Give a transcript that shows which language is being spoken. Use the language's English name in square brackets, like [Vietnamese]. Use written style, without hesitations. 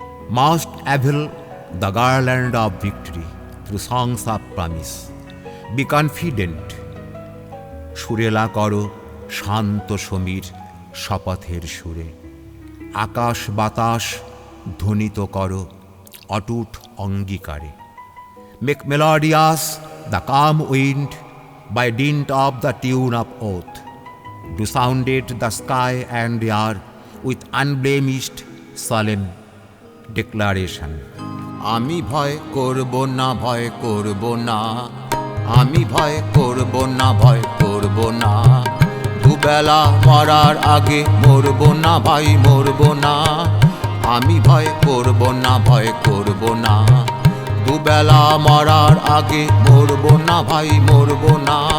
[English] Must avail the garland of victory through songs of promise. Be confident. [Bangla] সুরেলা করো শান্ত সমীর শপথের সুরে। আকাশ বাতাস ধ্বনিত করো অটুট অঙ্গীকারে। [English] Make melodious the calm wind by dint of the tune of oath. Do sound it the sky and air with unblemished solemn declaration. [Bangla] আমি ভয় করব না, ভয় করব না, আমি ভয় করব না, ভয় করব না। দুবেলা মরার আগে মরব না, ভাই মরব না। আমি ভয় করব না, ভয় করব না। দুবেলা মরার আগে মরব না, ভাই মরব না।